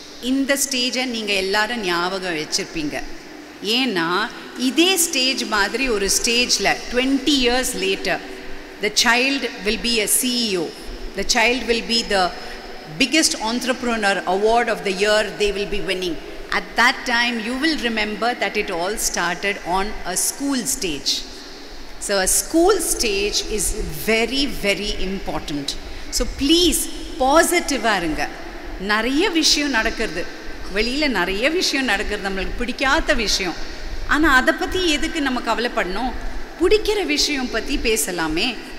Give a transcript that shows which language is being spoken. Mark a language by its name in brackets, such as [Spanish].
[Tamil] இந்த ஸ்டேஜை நீங்கள் எல்லாரும் ஞாபகம் வச்சுருப்பீங்க. ஏன்னா இதே ஸ்டேஜ் மாதிரி ஒரு ஸ்டேஜில் [English] 20 years later, the child will be a CEO, the child will be the biggest entrepreneur award of the year they will be winning. At that time you will remember that it all started on a school stage. So a school stage is very, very important. [Tamil] So please பாசிட்டிவாக இருங்க. நிறைய விஷயம் நடக்கிறது வெளியில், நிறைய விஷயம் நடக்கிறது நம்மளுக்கு பிடிக்காத விஷயம். ஆனால் அதை பற்றி எதுக்கு நம்ம கவலைப்படணும்? பிடிக்கிற விஷயம் பற்றி பேசலாமே.